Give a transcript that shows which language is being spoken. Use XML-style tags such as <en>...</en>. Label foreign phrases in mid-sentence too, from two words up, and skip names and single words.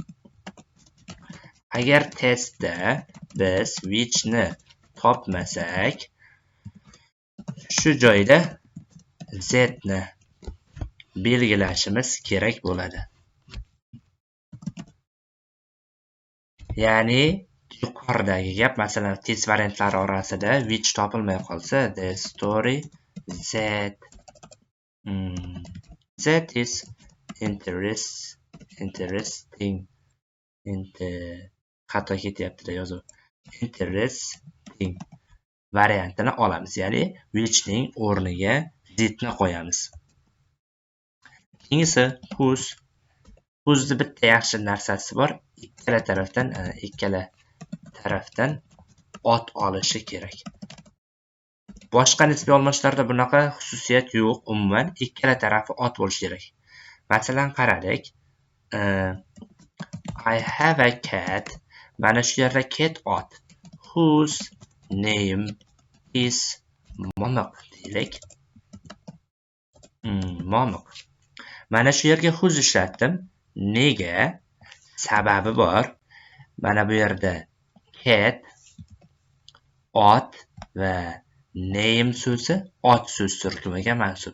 <uz>Agar testda biz whichni topmasak, shu joyda z ni belgilashimiz kerak bo'ladi. Ya'ni yuqoridagi gap, masalan, test variantlari orasida which topilmay qolsa,</uz> <en>the story z is interesting.</en> <uz>Xato ketyapti-da yozuv. Interesting variantini olamiz. Ya'ni whichning o'rniga z ni qo'yamiz. Keyingisi whose. Whose'ni bitta yaxshi narsasi bor. Ikkala tarafdan ot olishi kerak. Boshqa nisbiy almashlarda bunaqa xususiyat yo'q. Umuman ikkala tarafi ot bo'lishi kerak. Masalan, qaradik.</uz> <en>I have a cat.</en> <uz>Mana shu yerda cat ot.</uz> <en>Whose name is</en> <uz>Momiq deylik. Momiq. Mana shu yerga whose ishlatdim. Nega? Sababi bor. Mana bu yerda cat, ot va name so'zi ot so'z turkumiga mansub.</uz>